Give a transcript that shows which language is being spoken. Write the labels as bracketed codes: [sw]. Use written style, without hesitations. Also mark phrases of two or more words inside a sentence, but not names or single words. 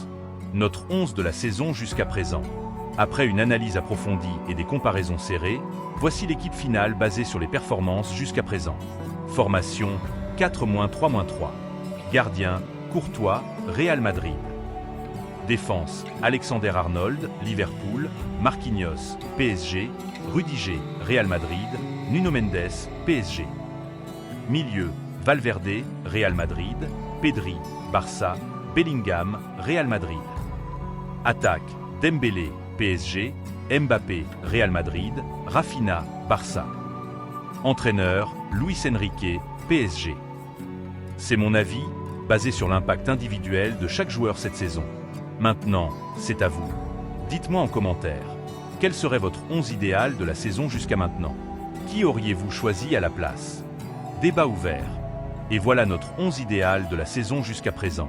[fr] Notre 11 de la saison jusqu'à présent. Après une analyse approfondie et des comparaisons serrées, voici l'équipe finale basée sur les performances jusqu'à présent. Formation 4-3-3. Gardien Courtois, Real Madrid. Défense Alexander Arnold, Liverpool, Marquinhos, PSG, Rudiger, Real Madrid, Nuno Mendes, PSG. Milieu Valverde, Real Madrid, Pedri, Barça, Bellingham, Real Madrid. Attaque Dembélé, PSG, Mbappé, Real Madrid, Rafinha, Barça. Entraîneur, Luis Enrique, PSG. C'est mon avis, basé sur l'impact individuel de chaque joueur cette saison. Maintenant, c'est à vous. Dites-moi en commentaire, quel serait votre 11 idéal de la saison jusqu'à maintenant? Qui auriez-vous choisi à la place? Débat ouvert. Et voilà notre 11 idéal de la saison jusqu'à présent.